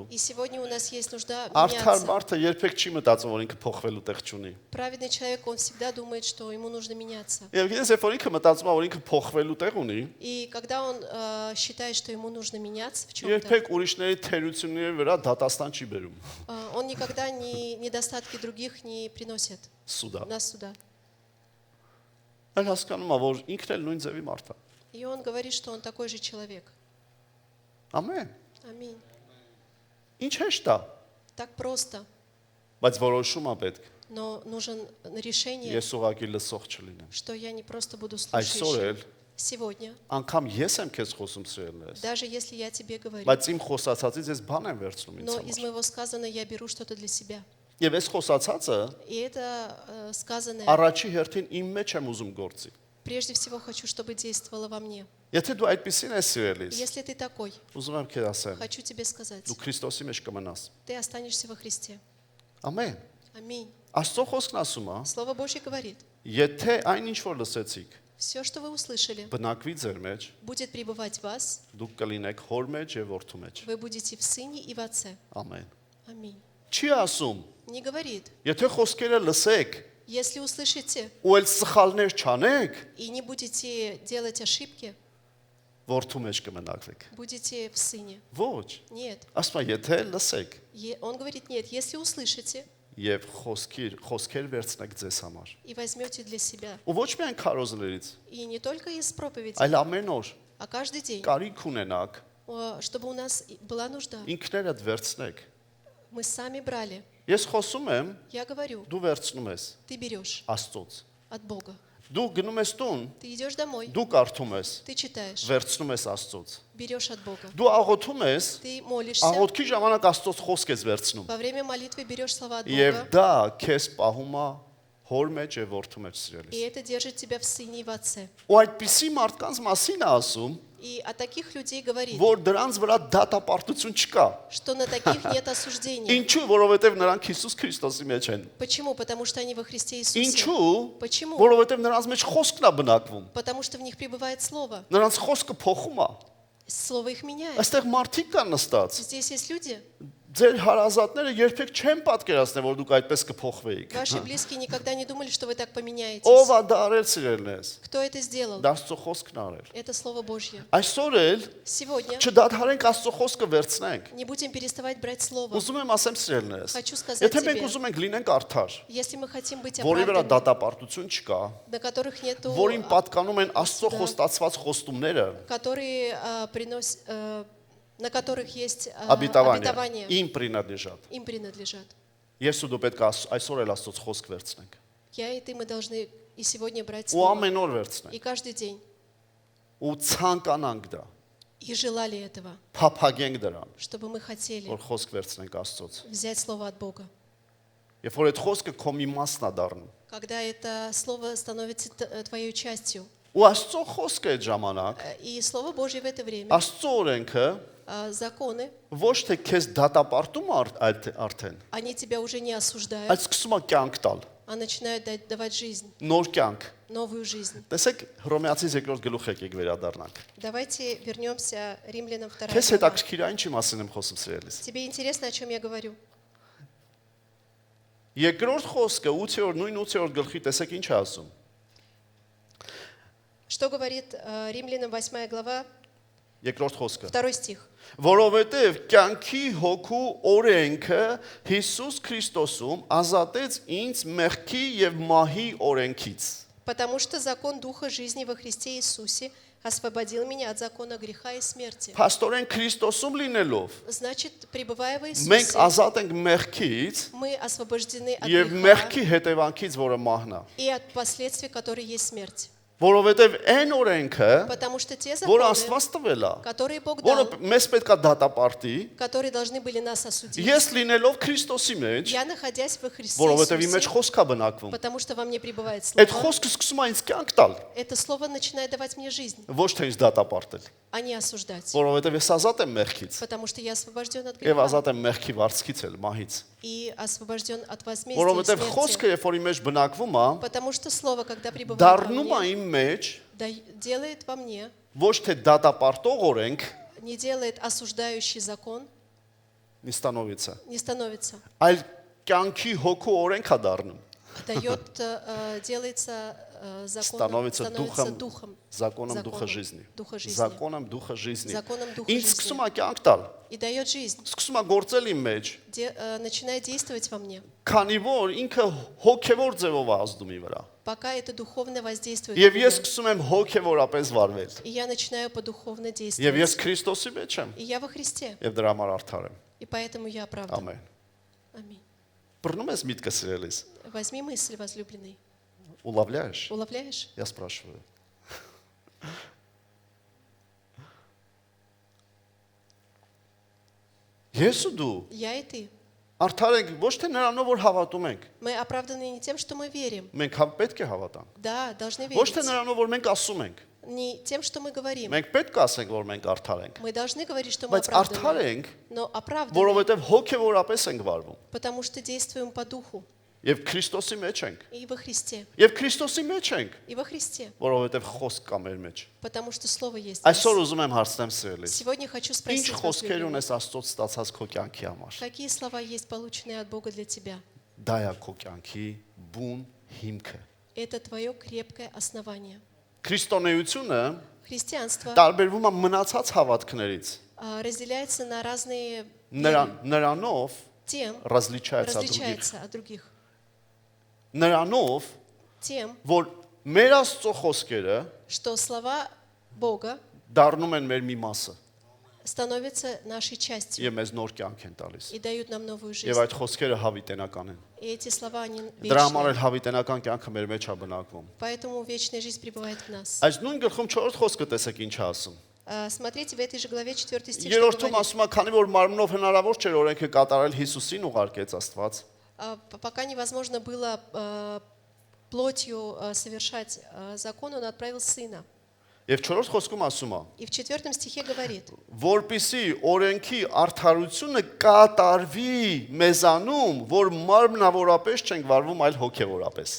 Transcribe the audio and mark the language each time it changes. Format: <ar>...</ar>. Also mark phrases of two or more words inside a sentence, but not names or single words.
<ru>И сегодня у нас есть нужда</ru> <hy>Արդար</hy> <ru>меняться.</ru> <hy>մարդը երբեք չի մտածում, որ ինքը փոխվելու տեղ չունի։</hy> <ru>Праведный человек, он всегда думает, что ему нужно меняться.</ru> <hy>Եվ գիտես, երբ որ ինքը мտածում է, որ ինքը փոխվելու տեղ ունի,</hy> <ru>И когда он считает, что ему нужно меняться в чем-то,</ru> <hy>երբեք ուրիշների թերությունների վրա դատաստան չի բերում։</hy> <ru>он никогда недостатки других не приносит Սուդա։ на суда.</ru> <hy>Այլ հասկանում է, որ ինքն էլ նույն ձևի մարդ է։</hy> <ru>И он говорит, что он такой же человек.</ru> <hy>Ամեն։</hy> <ru>Аминь.</ru> <hy>Ինչ հեշտ է,</hy> <ru>Так просто,</ru> <hy>բայց որոշում է պետք։</hy> <ru>но нужен решение,</ru> <hy>Ես ուղղակի լսող չլինեմ։</hy> <ru>что я не просто буду</ru> <hy>Այսօր</hy> <ru>слушающим.</ru> <hy>էլ</hy> <ru>Сегодня,</ru> <hy>անգամ ես եմ քեզ խոսում սիրելես,</hy> <ru>даже если я тебе говорю,</ru> <hy>բայց իմ խոսածածից ես բան եմ վերցնում ինձ</hy> <ru>но из</ru> <hy>համար։</hy> <ru>моего сказанного я беру что-то для себя.</ru> <hy>Եվ այս խոսածածը</hy> <ru>И это сказанное,</ru> <hy>առաջի հերթին իմ մեջ եմ ուզում գործի։</hy> <ru>прежде всего хочу, чтобы действовало во мне.</ru> <hy>Եթե դու այդպեսին ես սիրելիս,</hy> <ru>Если ты такой,</ru> <hy>ուզում եմ քեզ ասեմ,</hy> <ru>хочу тебе сказать,</ru> <hy>դու Քրիստոսի մեջ կմնաս։</hy> <ru>ты останешься во Христе.</ru> <hy>Ամեն։</hy> <ru>Аминь.</ru> <hy>Աստծո խոսքն ասում է,</hy> <ru>Слово Божье говорит,</ru> <hy>եթե այն ինչ որ լսեցիք,</hy> <ru>все, что вы услышали,</ru> <hy>բնակվի ձեր մեջ,</hy> <ru>будет пребывать в вас,</ru> <hy>դուք կլինեք հոր մեջ եւ որդու մեջ։</hy> <ru>вы будете в Сыне и в Отце.</ru> <hy>Ամեն։</hy> <ru>Аминь.</ru> <hy>Չի ասում,</hy> <ru>Не говорит,</ru> <hy>եթե խոսքերը լսեք,</hy> <ru>Если услышите</ru> <hy>ու էլ սխալներ չանեք,</hy> <ru>и не будете делать ошибки,</ru> <hy>որդու մեջ կմնացեք։</hy> <ru>будете в сыне.</ru> <hy>Ոչ,</hy> <ru>Нет.</ru> <hy>ասում է, եթե լսեք</hy> <ru>Он говорит, нет, если услышите</ru> <hy>եւ խոսքեր վերցնեք ձեզ համար։</hy> <ru>и возьмете для себя,</ru> <hy>Ու ոչ միայն քարոզներից,</hy> <ru>и не только из проповеди,</ru> <hy>այլ ամեն օր</hy> <ru>а каждый день,</ru> <hy>կարիք ունենաք,</hy> <ru>чтобы у нас была нужда.</ru> <hy>ինքներդ վերցնեք։</hy> <ru>Мы сами брали.</ru> <hy>Ես խոսում եմ,</hy> <ru>Я говорю,</ru> <hy>դու վերցնում ես</hy> <ru>ты берешь</ru> <hy>Աստծոց։</hy> <ru>от Бога.</ru> <hy>Դու գնում ես տուն,</hy> <ru>Ты идешь домой,</ru> <hy>դու կարդում ես,</hy> <ru>ты читаешь,</ru> <hy>վերցնում ես Աստծոց։</hy> <ru>берешь от Бога.</ru> <hy>Դու աղոթում ես,</hy> <ru>Ты молишься,</ru> <hy>աղոթքի ժամանակ Աստծոց խոսք ես վերցնում։</hy> <ru>во время молитвы берешь слова от</ru> <hy>Եվ</hy> <ru>Бога,</ru> <hy>դա քեզ պահում է հոր մեջ եւ որդու մեջ</hy> <ru>и</ru> <hy>սիրելիս։</hy> <ru>это держит тебя в сыне и в отце.</ru> <hy>Ու այդպիսի մարդկանց մասին է ասում,</hy> <ru>И о таких людей говорит,</ru> <hy>որ դրանց վրա դատապարտություն չկա։</hy> <ru>что на таких нет осуждения.</ru> <hy>Ինչու՞, որովհետեւ նրանք Հիսուս Քրիստոսի մեջ են։</hy> <ru>Почему? Потому что они во Христе Иисусе.</ru> <hy>Ինչու՞,</hy> <ru>Почему?</ru> <hy>որովհետեւ նրանց մեջ խոսքն է բնակվում։</hy> <ru>Потому что в них пребывает Слово.</ru> <hy>Նրանց խոսքը փոխում է։</hy> <ru>Слово их меняет.</ru> <hy>Այստեղ մարդիկ կան նստած։</hy> <ru>Здесь есть люди,</ru> <hy>Ձեր հարազատները երբեք չեն պատկերացնել, որ դուք այդպես կփոխվեիք։</hy> <ru>ваши близкие никогда не думали, что вы так поменяетесь.</ru> <hy>Ով է դա արել սիրելնես։</hy> <ru>Кто это сделал?</ru> <hy>Դա Աստծո խոսքն է արել։</hy> <ru>Это Слово Божье.</ru> <hy>Այսօր էլ</hy> <ru>Сегодня</ru> <hy>չդադարենք Աստծո խոսքը վերցնենք։</hy> <ru>не будем переставать брать Слово.</ru> <hy>Ուզում եմ ասեմ սիրելնես։</hy> <ru>Хочу сказать</ru> <hy>Եթե մենք</hy> <ru>тебе,</ru> <hy>ուզում ենք լինենք արդար,</hy> <ru>если мы хотим быть</ru> <hy>որի վրա</hy> <ru>оправданы,</ru> <hy>դատապարտություն չկա,</hy> <ru>на которых нету,</ru> <hy>որին պատկանում են Աստծո խոստացված խոստումները,</hy> <ru>которые на которых есть обетования, обетования, им принадлежат։ им принадлежат.</ru> <hy>Ես ու դու պետք է այսօր էլ Աստծո խոսք վերցնենք։</hy> <ru>Я и ты, мы должны и сегодня брать</ru> <hy>Ու</hy> <ru>Слово.</ru> <hy>ամեն օր վերցնենք։</hy> <ru>И каждый день.</ru> <hy>Ու ցանկանանք դա,</hy> <ru>И желали этого,</ru> <hy>փափագենք դրան,</hy> <ru>чтобы мы хотели</ru> <hy>որ խոսք վերցնենք Աստծոց։</hy> <ru>взять Слово от Бога.</ru> <hy>Երբ որ այդ խոսքը քո մի մասն է դառնում,</hy> <ru>Когда это Слово становится твоей частью.</ru> <hy>ու Աստծո խոսքը այդ ժամանակ,</hy> <ru>И Слово Божье в это время,</ru> <hy>Աստծո օրենքը</hy> <ru>законы,</ru> <hy>ոչ թե քեզ դատապարտում արդեն,</hy> <ru>они тебя уже не осуждают,</ru> <hy>այլ սկսում է կյանք տալ,</hy> <ru>а начинают давать жизнь,</ru> <hy>նոր կյանք։</hy> <ru>новую жизнь.</ru> <hy>Տեսեք Հռոմեացիս 2-րդ գլուխ եկեք վերադառնանք։</hy> <ru>Давайте вернемся Римлянам 2</ru> <hy>Քեզ</hy> <ru>глава.</ru> <hy>հետաքրքիր է ինչի մասին եմ խոսում սիրելիս։</hy> <ru>Тебе интересно, о чем я говорю?</ru> <hy>Երկրորդ խոսքը 8-րդ նույն 8-րդ գլխի տեսեք ինչ է ասում։</hy> <ru>Что говорит Римлянам 8 глава,</ru> <hy>Երկրորդ խոսքը։</hy> <ru>2 стих?</ru> <hy>Որովհետև կյանքի հոգու օրենքը Հիսուս Քրիստոսում ազատեց ինձ մեղքի եւ մահի օրենքից։</hy> <ru>Потому что закон Духа жизни во Христе Иисусе освободил меня от закона греха и смерти.</ru> <hy>Փաստորեն Քրիստոսում լինելով</hy> <ru>Значит, пребывая в</ru> <hy>մենք</hy> <ru>Иисусе,</ru> <hy>ազատ ենք մեղքից</hy> <ru>мы освобождены от</ru> <hy>եւ</hy> <ru>греха</ru> <hy>մեղքի հետևանքից, որը մահն է։</hy> <ru>и от последствий, которые есть смерть.</ru> <hy>Որովհետև այն օրենքը,</hy> <ru>Потому что те</ru> <hy>որը</hy> <ru>законы,</ru> <hy>Աստված տվել է,</hy> <ru>которые Бог</ru> <hy>որը</hy> <ru>дал,</ru> <hy>մեզ պետքա դատապարտի,</hy> <ru>которые должны были нас осудить,</ru> <hy>ես լինելով Քրիստոսի մեջ,</hy> <ru>я, находясь во Христе</ru> <hy>որովհետև իմ մեջ</hy> <ru>Иисусе,</ru> <hy>խոսքա բնակվում,</hy> <ru>потому что во мне пребывает</ru> <hy>այդ</hy> <ru>Слово,</ru> <hy>խոսքը սկսում է ինձ կյանք տալ,</hy> <ru>это Слово начинает давать мне жизнь,</ru> <hy>ոչ թե ինձ դատապարտել,</hy> <ru>а не осуждать.</ru> <hy>որովհետև ես ազատ եմ մեղքից</hy> <ru>Потому что я освобожден от</ru> <hy>եւ</hy> <ru>греха</ru> <hy>ազատ եմ мեղքի վարձքից էլ, մահից,</hy> <ru>и освобожден от возмездия и</ru> <hy>որովհետև</hy> <ru>смерти.</ru> <hy>խոսքը երբ որ իմ մեջ բնակվում է,</hy> <ru>Потому что Слово, когда пребывает</ru> <hy>դառնում</hy> <ru>во</ru> <hy>է</hy> <ru>мне,</ru> <hy>իմ մեջ</hy> <ru>делает во мне,</ru> <hy>ոչ թե դատապարտող օրենք,</hy> <ru>не делает осуждающий закон, не становится, не становится, այլ кյանքի հոգու օրենք է դառնում, дает, делается законом, становится становится духом, духом, законом духа жизни, Духа жизни. законом духа жизни, Законом духа</ru> <hy>ինձ</hy> <ru>жизни.</ru> <hy>սկսում է կյանք տալ,</hy> <ru>И дает жизнь,</ru> <hy>սկսում է գործել իմ մեջ,</hy> <ru>начинает действовать во мне,</ru> <hy>քանի որ ինքը հոգևոր ձևով է ազդում ի վրա։</hy> <ru>пока это духовно воздействует</ru> <hy>Եվ</hy> <ru>на</ru> <hy>ես</hy> <ru>меня.</ru> <hy>սկսում եմ հոգևորապես վարվել։</hy> <ru>И я начинаю по-духовно</ru> <hy>Եվ</hy> <ru>действовать.</ru> <hy>ես Քրիստոսի մեջ եմ,</hy> <ru>И я во Христе,</ru> <hy>եւ դրա համար արդար եմ։</hy> <ru>и поэтому я оправдан.</ru> <hy>Ամեն։</hy> <ru>Аминь.</ru> <hy>Բռնում ես միտքը սիրելիս։</hy> <ru>Возьми мысль, возлюбленный. Улавляешь? Уловляешь? Я спрашиваю.</ru> <hy>Ես ու դու</hy> <ru>Я и ты.</ru> <hy>արդար ենք ոչ թե նրանով որ հավատում ենք։</hy> <ru>Мы оправданы не тем, что мы верим.</ru> <hy>Մենք պետք է հավատանք։</hy> <ru>Да, должны</ru> <hy>Ոչ թե</hy> <ru>верить.</ru> <hy>նրանով որ մենք ասում ենք։</hy> <ru>Не тем, что мы говорим.</ru> <hy>Մենք պետք է ասենք որ մենք արդար ենք։</hy> <ru>Мы должны говорить, что мы</ru> <hy>Բայց արդար</hy> <ru>оправданы.</ru> <hy>ենք,</hy> <ru>Но оправданы,</ru> <hy>որովհետև հոգևորապես ենք վարվում։</hy> <ru>потому что действуем по духу</ru> <hy>Եվ Քրիստոսի մեջ ենք։</hy> <ru>и во Христе.</ru> <hy>Եվ Քրիստոսի մեջ ենք,</hy> <ru>И во Христе.</ru> <hy>որովհետև խոսք կա մեր մեջ։</hy> <ru>Потому что Слово есть. в нас.</ru> <hy>Այսօր ուզում եմ հարցնեմ սիրելիս։</hy> <ru>Сегодня хочу</ru> <hy>Ինչ</hy> <ru>спросить вас,</ru> <hy>խոսքեր</hy> <ru>любимый,</ru> <hy>ունես Աստծոց ստացած քո կյանքի համար։</hy> <ru>какие слова есть полученные от Бога для тебя?</ru> <hy>Դա է քո կյանքի բուն հիմքը։</hy> <ru>Это твое крепкое основание.</ru> <hy>Քրիստոնեությունը</hy> <ru>Христианство</ru> <hy>տարբերվում է մնացած հավատքներից։</hy> <ru>разделяется на разные</ru> <hy>Նրանով</hy> <ru>тем, различается от других։ различается от других.</ru> <hy>Նրանով,</hy> <ru>Тем,</ru> <hy>որ մեր Աստծո խոսքերը</hy> <ru>что слова Бога</ru> <hy>դառնում են մեր մի մասը</hy> <ru>становятся нашей частью</ru> <hy>եւ մեզ нոր կյանք են տալիս։</hy> <ru>и дают нам новую</ru> <hy>Եվ</hy> <ru>жизнь.</ru> <hy>այդ խոսքերը հավիտենական են։</hy> <ru>И эти слова, они</ru> <hy>Դրա համար</hy> <ru>вечные.</ru> <hy>էլ հավիտենական կյանքը մեր մեջ է բնակվում։</hy> <ru>Поэтому вечная жизнь пребывает в нас.</ru> <hy>Այս նույն գլխում 4-րդ խոսքը տեսեք ինչ է ասում։</hy> <ru>Смотрите, в этой же главе 4 стих, что</ru> <hy>Երրորդում</hy> <ru>говорит.</ru> <hy>ասում է, քանի որ մարմնով հնարավոր չէր օրենքը կատարել Հիսուսին ուղարկեց Աստված։</hy> <ru>Пока невозможно было плотью совершать закон, он отправил сына.</ru> <hy>Եվ 4-րդ խոսքում ասում է.</hy> <ru>И в 4 стихе говорит,</ru> <hy>Որպիսի օրենքի արդարությունը կատարվի մեզանում, որ մարմնավորապես չենք վարվում, այլ հոգևորապես։</hy>